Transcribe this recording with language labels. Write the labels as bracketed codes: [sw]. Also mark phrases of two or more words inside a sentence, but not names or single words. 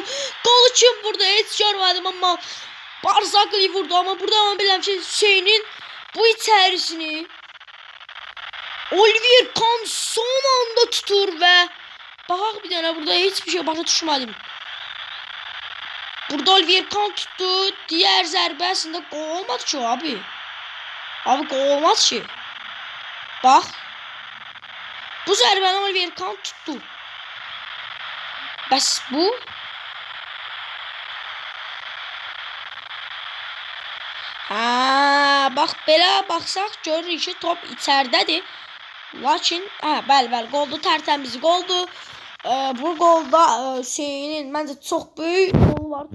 [tr] Gol için burada hiç görmedim ama Barzagli vurdu ama burada ama bilmem şey Hüseyin'in bu içerisini Olivier Kahn son anda tutur ve bak bir tane burada hiçbir şey başa düşmedim. Burada Olivier Kahn tuttu. [az] Diğer zərbəsində gol olmadı ki abi. [tr] Abi gol olmaz ki. Bak. [az] Bu zərbəni Olivier Kahn tuttu. Bəs bu? Ha, bak belə baxsaq görürük ki top içəridədir. Lakin bəli goldu, tərtəmiz goldu. Bu golda Hüseyin'in məncə çox böyük golu var.